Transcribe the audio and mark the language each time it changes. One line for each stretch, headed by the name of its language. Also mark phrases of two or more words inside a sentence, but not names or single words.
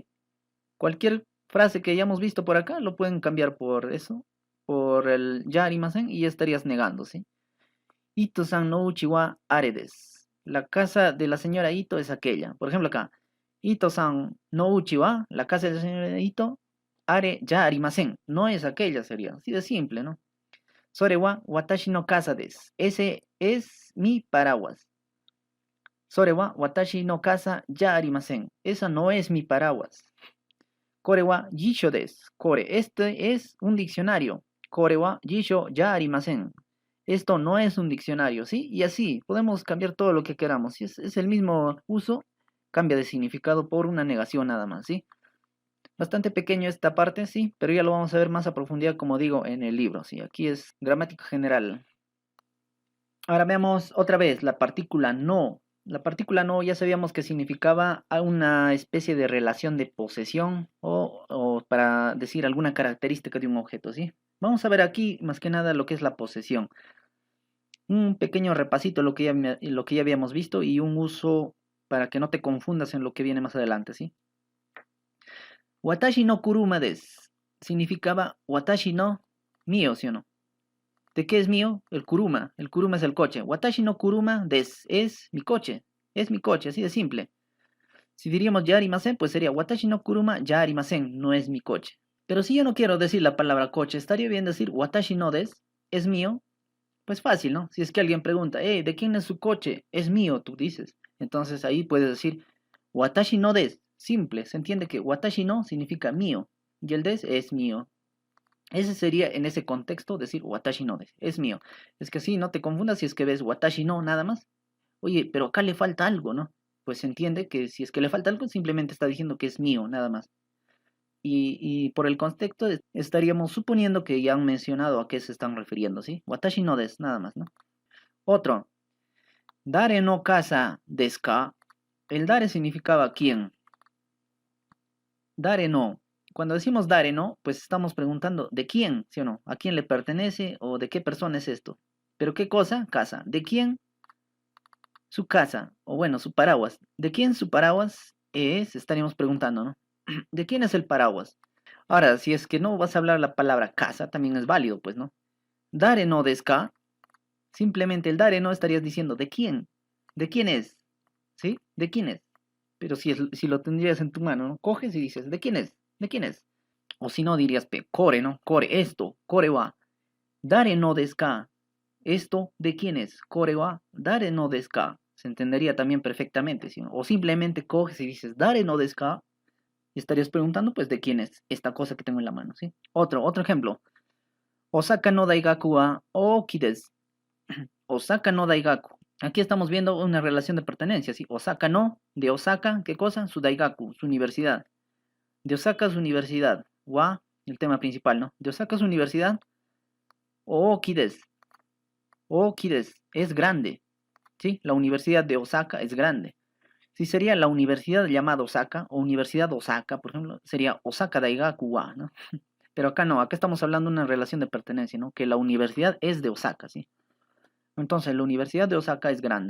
Spanish: Cualquier frase que hayamos visto por acá lo pueden cambiar por eso, por el
Japanese: ya arimasen
Spanish: y ya estarías negando, ¿sí?
Japanese: Ito-san no uchi wa are desu.
Spanish: La casa de la señora Ito es aquella. Por ejemplo acá.
Japanese: Ito-san no uchi wa,
Spanish: la casa de la señora Ito,
Japanese: are ya arimasen.
Spanish: No es aquella, sería. Así de simple, ¿no?
Japanese: Sore wa watashi no casa desu.
Spanish: Ese es mi paraguas.
Japanese: Sore wa watashi no casa ya arimasen.
Spanish: Esa no es mi paraguas.
Japanese: Kore wa jisho desu.
Spanish: Kore, este es un diccionario.
Japanese: Kore wa jisho ya arimasen.
Spanish: Esto no es un diccionario, ¿sí? Y así, podemos cambiar todo lo que queramos. Si es el mismo uso, cambia de significado por una negación nada más, ¿sí? Bastante pequeño esta parte, sí, pero ya lo vamos a ver más a profundidad, como digo, en el libro, ¿sí? Aquí es gramática general. Ahora veamos otra vez la partícula no. La partícula no ya sabíamos que significaba a una especie de relación de posesión o para decir alguna característica de un objeto, ¿sí? Vamos a ver aquí más que nada lo que es la posesión. Un pequeño repasito lo que ya habíamos visto y un uso para que no te confundas en lo que viene más adelante, ¿sí?
Japanese: Watashi no kuruma desu significaba watashi no
Spanish: mío, ¿sí o no? ¿De qué es mío? El kuruma. El kuruma es el coche.
Japanese: Watashi no kuruma desu
Spanish: es mi coche. Es mi coche, así de simple. Si diríamos
Japanese: ya arimasen,
Spanish: pues sería
Japanese: watashi no kuruma ya arimasen,
Spanish: no es mi coche. Pero si yo no quiero decir la palabra coche, estaría bien decir
Japanese: watashi no desu,
Spanish: es mío. Pues fácil, ¿no? Si es que alguien pregunta, ¿de quién es su coche? Es mío, tú dices. Entonces ahí puedes decir
Japanese: watashi no desu.
Spanish: Simple, se entiende que
Japanese: watashi no
Spanish: significa mío y el des es mío. Ese sería en ese contexto decir
Japanese: watashi no desu,
Spanish: es mío. Es que así no te confundas si es que ves
Japanese: watashi no
Spanish: nada más. Oye, pero acá le falta algo, ¿no? Pues se entiende que si es que le falta algo, simplemente está diciendo que es mío, nada más. Y por el contexto estaríamos suponiendo que ya han mencionado a qué se están refiriendo, ¿sí?
Japanese: Watashi no desu,
Spanish: nada más, ¿no? Otro,
Japanese: dare no kasa desu ka.
Spanish: El dare significaba quién.
Japanese: Dare no.
Spanish: Cuando decimos
Japanese: dare no,
Spanish: pues estamos preguntando de quién, ¿sí o no? ¿A quién le pertenece o de qué persona es esto? ¿Pero qué cosa? Casa. ¿De quién? Su casa, o bueno, su paraguas. ¿De quién su paraguas es? Estaríamos preguntando, ¿no? ¿De quién es el paraguas? Ahora, si es que no vas a hablar la palabra casa, también es válido, pues, ¿no?
Japanese: Dare no deska,
Spanish: simplemente el
Japanese: dare no
Spanish: estarías diciendo ¿de quién? ¿De quién es? ¿Sí? ¿De quién es? Pero si lo tendrías en tu mano, ¿no? Coges y dices ¿de quién es? ¿De quién es? O si no dirías core, ¿no? Core, esto,
Japanese: core wa. Dare no deska.
Spanish: Esto, ¿de quién es?
Japanese: Kore wa dare no desu ka.
Spanish: Se entendería también perfectamente, ¿sí? O simplemente coges y dices,
Japanese: dare no desu ka,
Spanish: y estarías preguntando, pues, ¿de quién es esta cosa que tengo en la mano, ¿sí? Otro ejemplo.
Japanese: Osaka no daigaku wa oki desu. Osaka no daigaku.
Spanish: Aquí estamos viendo una relación de pertenencia, ¿sí?
Japanese: Osaka no,
Spanish: de Osaka, ¿qué cosa? Su daigaku, su universidad. De Osaka, su universidad. Wa, el tema principal, ¿no? De Osaka, su universidad.
Japanese: Oki desu. Oki desu.
Spanish: Es grande. ¿Sí? La Universidad de Osaka es grande. Si sería la universidad llamada Osaka o Universidad Osaka, por ejemplo, sería
Japanese: Osaka Daigaku wa,
Spanish: ¿no? Pero acá no, acá estamos hablando de una relación de pertenencia, ¿no? Que la universidad es de Osaka, ¿sí? Entonces, la Universidad de Osaka es grande.